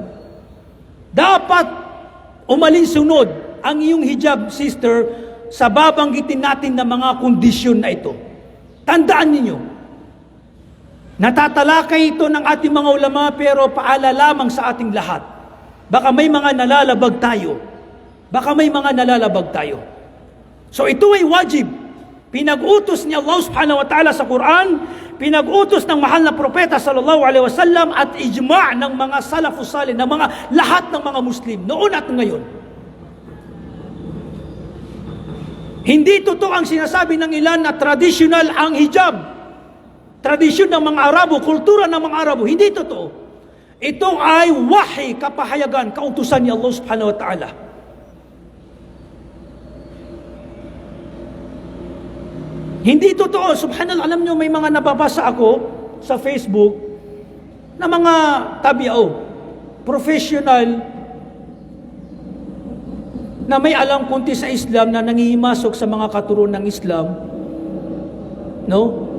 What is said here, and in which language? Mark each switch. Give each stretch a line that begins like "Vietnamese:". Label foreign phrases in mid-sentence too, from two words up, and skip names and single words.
Filipino: Dapat umalinsunod ang iyong hijab, sister, sa babanggitin natin na mga kondisyon na ito. Tandaan ninyo, natatalakay ito ng ating mga ulama, pero paala lamang sa ating lahat. Baka may mga nalalabag tayo. So ito ay wajib. Pinag-utos ni Allah
Arabic: سبحانه وتعالى
Filipino: sa Quran, pinag-utos ng mahal na propeta
Arabic: صلى الله عليه وسلم,
Filipino: at ijma' ng mga
Arabic: السلف الصالح,
Filipino: ng mga lahat ng mga Muslim noon at ngayon. Hindi totoo ang sinasabi ng ilan na traditional ang hijab. Tradisyon ng mga Arabo, kultura ng mga Arabo. Hindi totoo. Ito ay wahi, kapahayagan, kautusan ni Allah
Arabic: سبحانه وتعالى.
Filipino: Hindi totoo. Subhanallah, alam nyo, may mga nababasa ako sa Facebook na mga tabiao, professional, na may alam kunti sa Islam, na nangihimasok sa mga katuruan ng Islam, no?